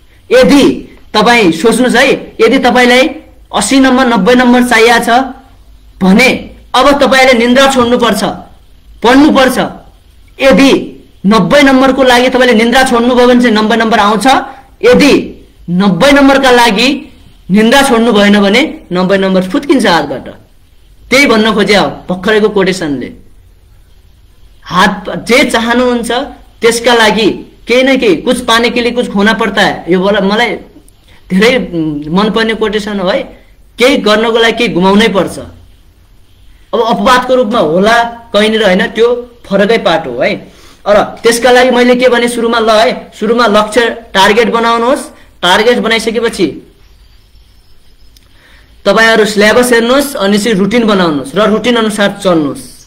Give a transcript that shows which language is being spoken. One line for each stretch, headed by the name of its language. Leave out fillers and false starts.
Nepali: यदि तपाईँ सोच्नुहोस् है, यदि तपाईलाई 80 नम्बर 90 नम्बर चाहिएको छ भने अब तपाईले निन्द्रा छोड्नुपर्छ, पढ्नुपर्छ। यदि 90 नम्बरको लागि तपाईले निन्द्रा छोड्नुभयो भने चाहिँ 90 नम्बर आउँछ। यदि 90 नम्बरका लागि निन्द्रा छोड्नु भएन भने 90 नम्बर फुत्किन्छ हातबाट। त्यही भन्न खोजे हो भर्खरैको कोटेसनले। हात जे चाहनुहुन्छ त्यसका लागि केही न केही,
Hindi: कुछ पाने के लिए कुछ खोना पड़ता है।
Nepali: यो मलाई धेरै मनपर्ने कोटेसन हो है। केही गर्नको लागि केही गुमाउनै पर्छ। अब अपवादको रूपमा होला कहीँनिर होइन, त्यो फरकै पाटो हो है। र त्यसका लागि मैले के भने सुरुमा, ल है, सुरुमा लक्ष्य टार्गेट बनाउनुहोस्। टार्गेट बनाइसकेपछि तपाईहरु सिलेबस हेर्नुहोस् अनि चाहिँ रुटिन बनाउनुहोस् र रुटिन अनुसार चल्नुहोस्।